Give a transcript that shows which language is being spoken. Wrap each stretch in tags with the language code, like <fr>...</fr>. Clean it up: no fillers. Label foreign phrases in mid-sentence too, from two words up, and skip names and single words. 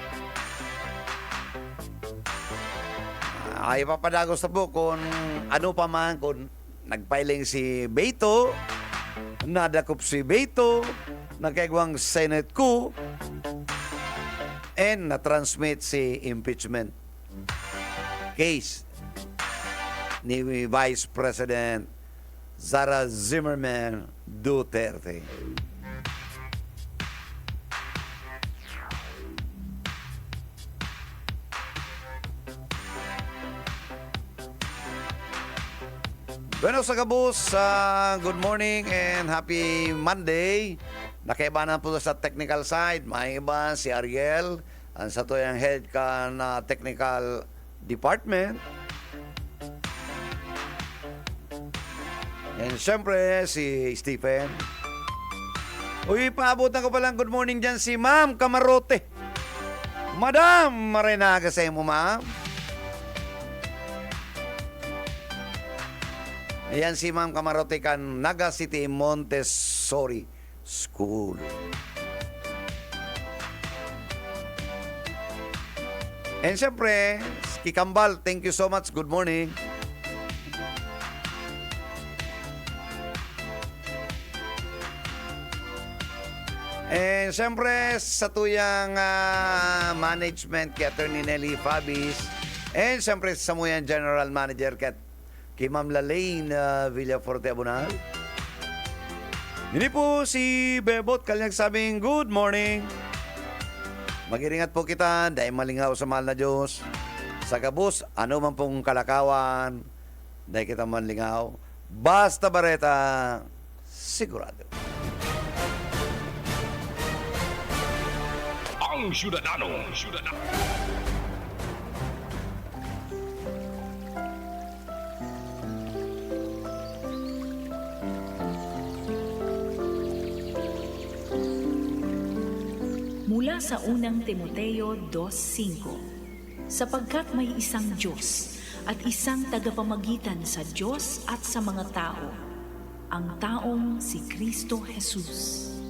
<bik>Ay papadagos na po kung ano pa man, kung nagpiling si Beto, nadakop si Beto, nagkaigwang</bik> <en>Senate coup,</en> <bik>and na-transmit si</bik> <en>impeachment case</en> <bik>ni</bik> <en>Vice President</en> <bik>Sara Zimmerman Duterte. Bueno, sa kabus,</bik> <en>good morning and happy Monday.</en> <bik>Nakaiba na po sa</bik> <en>technical side.</en> <bik>May iba si Ariel, ang sa to yung head ka na</bik> <en>technical department.</en> <bik>And syempre, si Stephen. Uy, paabutan ko palang</bik> <en>good morning</en> <bik>dyan si Ma'am Camarote. Madam, marinaga sa mo, Ma'am. Ayan si Ma'am Camarote kan Naga City Montessori School. And syempre, Kikambal,</bik> <en>thank you so much. Good morning.</en> <bik>And syempre, sa tuyang management kay Attorney Nelly Fabis. And syempre, sa muyang</bik> <en>General Manager</en> <bik>kay Ma'am Lalaine Villaforte Abunal. Hindi po si Bebot kanyang sabing</bik> <en>good morning.</en> <bik>Mag-iringat po kita dahil malingaw sa mahal na Diyos. Sa kabus, ano man pong kalakawan, dahil kita manlingaw, basta bareta, sigurado. Ang Syudadano.</bik> <tl>Mula sa unang Timoteo 2:5, sapagkat may isang Diyos at isang tagapamagitan sa Diyos at sa mga tao, ang taong si Kristo Jesus.</tl>